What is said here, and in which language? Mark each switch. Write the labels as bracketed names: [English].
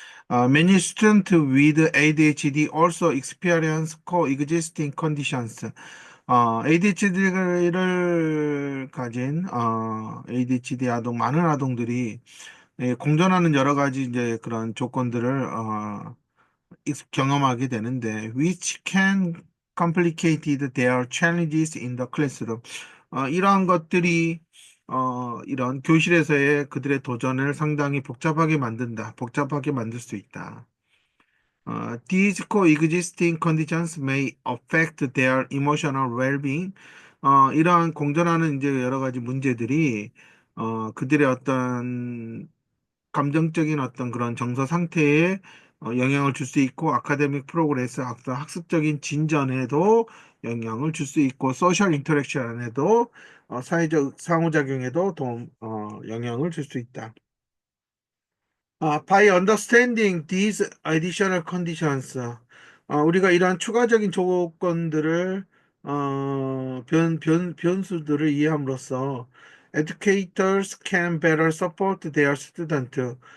[English] Many students with ADHD also experience coexisting conditions. [Korean] ADHD를 가진 ADHD 아동 많은 아동들이 공존하는 여러 가지 이제 그런 조건들을 경험하게 되는데 [English] which can complicate their challenges in the classroom. [Korean] 이러한 것들이 이런 교실에서의 그들의 도전을 상당히 복잡하게 만들 수 있다. [English] These coexisting conditions may affect their emotional well-being. [Korean] 이러한 공존하는 이제 여러 가지 문제들이 그들의 어떤 감정적인 어떤 그런 정서 상태에 영향을 줄 수 있고 아카데믹 프로그레스 어떤 학습적인 진전에도 영향을 줄 수 있고 소셜 인터랙션에도 사회적 상호작용에도 영향을 줄 수 있다. [English] By understanding these additional conditions, [Korean] 우리가 이러한 추가적인 조건들을, 변수들을 이해함으로써 [English] educators can better support their student.